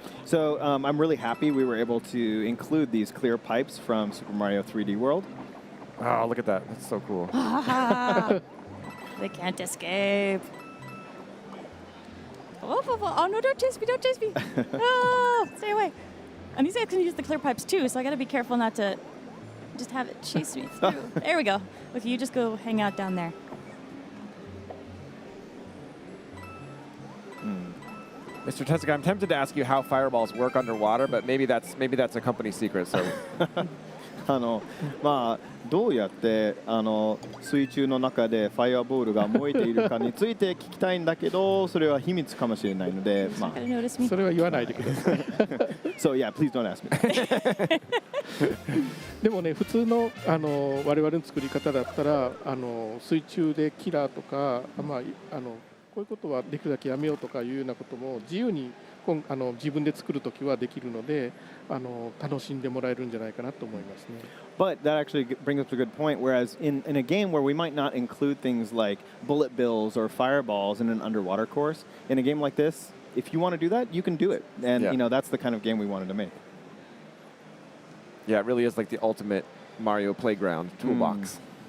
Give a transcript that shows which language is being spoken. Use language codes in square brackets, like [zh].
[en] So I'm really happy we were able to include these clear pipes from Super Mario 3D World. Oh, look at that. That's so cool. They can't escape. Oh, no, don't chase me, don't chase me. Oh, stay away. And these guys can use the clear pipes too, so I gotta be careful not to just have it chase me through. There we go. Look, you just go hang out down there. Mr. Tezuka, I'm tempted to ask you how fireballs work underwater, but maybe that's a company secret. So [ja] まあどうやって水中の中でファイアボールが燃えているかについて聞きたいんだけど、それは秘密かもしれないので、まあ [en] Gotta notice me. [ja] それは言わないでください。 [en] So yeah, please don't ask me. [ja] でもね、普通の我々の作り方だったら水中でキラーとか、まあこういうことはできるだけやめようとかいうようなことも自由に自分で作るときはできるので楽しんでもらえるんじゃないかなと思いますね。 [en] But that actually brings up a good point. Whereas in a game where we might not include things like bullet bills or fireballs in an underwater course, in a game like this, if you want to do that, you can do it. And Yeah. you know that's the kind of game we wanted to make. yeah, it really is like the ultimate Mario playground toolbox.